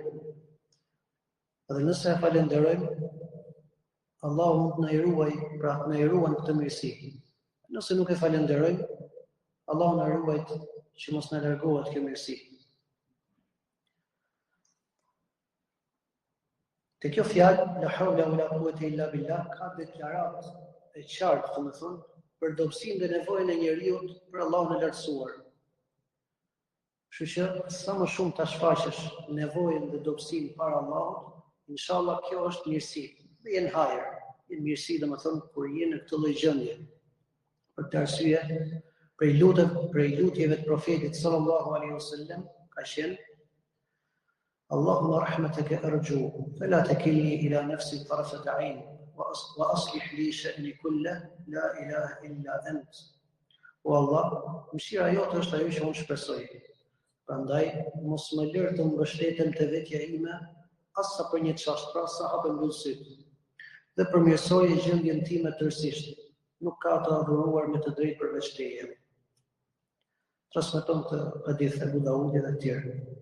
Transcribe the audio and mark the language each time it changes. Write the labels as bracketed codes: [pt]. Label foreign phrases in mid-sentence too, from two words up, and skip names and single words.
[sq] Dhe nëse e falenderojmë, Allahu mund na i ruaj, pra na i ruan këtë mirësi. Nëse nuk e falenderojmë, Allahu na ruajt që mos na largohet kjo mirësi. Te kjo fjalë, [ar] لا حول ولا قوة إلا بالله, [sq] ka deklarat e qartë, domethënë, për dobësinë dhe nevojën e njeriu për Allahun e lartësuar. Kështu që sa më shumë ta shfaqësh nevojën dhe dobësinë para Allahut, inshallah kjo është mirësi. Dhe jenë hajër, jenë mirësi domethënë kur je në këtë lloj gjendje. Për këtë arsye, prej lutjeve të profetit [ar] صلى الله عليه وسلم [sq] ka qenë [ar] اللهم رحمتك أرجو فلا تكلني إلى نفسي طرفة عين وأصلح لي شأني كله لا إله إلا أنت. [sq] O Allah, mëshira jote është ajo që unë shpresoj. Prandaj mos më lër të mbështetem te vetja ime, as sa për një çast, pra sa hapë mbyllësit. Dhe përmirësoje gjendjen time tërësisht. Nuk ka të adhuruar me të drejtë përveç teje. Transmeton të hadith e Abu Daudi dhe të tjerë.